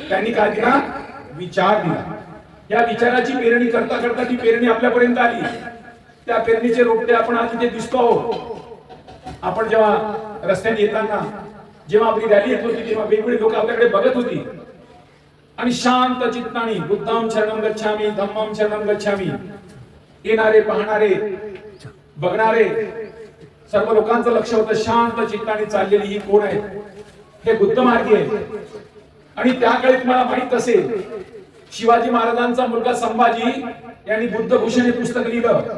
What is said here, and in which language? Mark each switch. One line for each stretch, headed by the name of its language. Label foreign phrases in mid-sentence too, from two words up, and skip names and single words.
Marathi: त्यांनी काय दिला? विचार दिला. या विचाराची पेरणी करता करता ती पेरणी आपल्यापर्यंत आली. त्या पेरणीचे रोपटे आपण आज इथे दिसतो आहोत. आपण जेव्हा रस्त्याने येताना, जेव्हा आपली रॅली येत होती, तेव्हा वेगवेगळे लोक आपल्याकडे बघत होती आणि शांत चित्ताने
Pali: बुद्धं शरणं गच्छामि, धम्मं शरणं गच्छामि,
Marathi: येणारे, पाहणारे, बघणारे सर्व लोकांचं लक्ष होतं. शांत चित्ताने चाललेली ही कोण आहे? हे बुद्ध मार्गी आहे. आणि त्या काळी तुम्हाला माहित असेल, शिवाजी महाराजांचा मुलगा संभाजी यांनी बुद्धभूषण हे पुस्तक लिहिलं.